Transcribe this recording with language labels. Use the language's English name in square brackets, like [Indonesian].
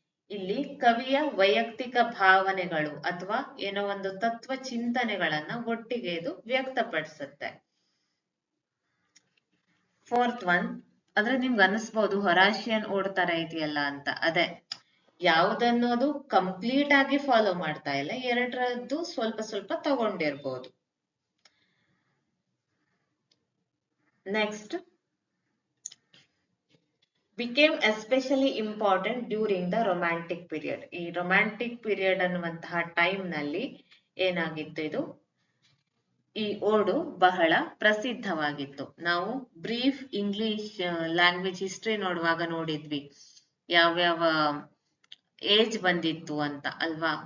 [Kannada] ಇಲ್ಲಿ ಕವಿಯ ವೈಯಕ್ತಿಕ ಭಾವನೆಗಳು ಅಥವಾ ಏನೋ ಒಂದು ತತ್ವ ಚಿಂತನೆಗಳನ್ನ ಒಟ್ಟಿಗೆ ಇದು ವ್ಯಕ್ತಪಡಿಸುತ್ತೆ. ಫೋರ್ತ್ ಒನ್, ಅಂದ್ರೆ ನಿಮ್ಗೆ ಅನಿಸ್ಬೋದು ಹೊರಾಷಿಯನ್ ಓಡ್ ತರ ಇದೆಯಲ್ಲ ಅಂತ. ಅದೇ, ಯಾವುದನ್ನು ಅದು ಕಂಪ್ಲೀಟ್ ಆಗಿ ಫಾಲೋ ಮಾಡ್ತಾ ಇಲ್ಲ, ಎರಡರದ್ದು ಸ್ವಲ್ಪ ಸ್ವಲ್ಪ ತಗೊಂಡಿರ್ಬೋದು. [English] Next, became especially important during the romantic period. [Kannada] ಈ ರೊಮ್ಯಾಂಟಿಕ್ ಪೀರಿಯಡ್ ಅನ್ನುವಂತಹ ಟೈಮ್ ನಲ್ಲಿ ಏನಾಗಿತ್ತು, ಇದು ಈ ಓಡು ಬಹಳ ಪ್ರಸಿದ್ಧವಾಗಿತ್ತು. ನಾವು ಬ್ರೀಫ್ ಇಂಗ್ಲಿಷ್ ಲ್ಯಾಂಗ್ವೇಜ್ ಹಿಸ್ಟ್ರಿ ನೋಡುವಾಗ ನೋಡಿದ್ವಿ ಯಾವ್ಯಾವ ಏಜ್ ಬಂದಿತ್ತು ಅಂತ ಅಲ್ವಾ.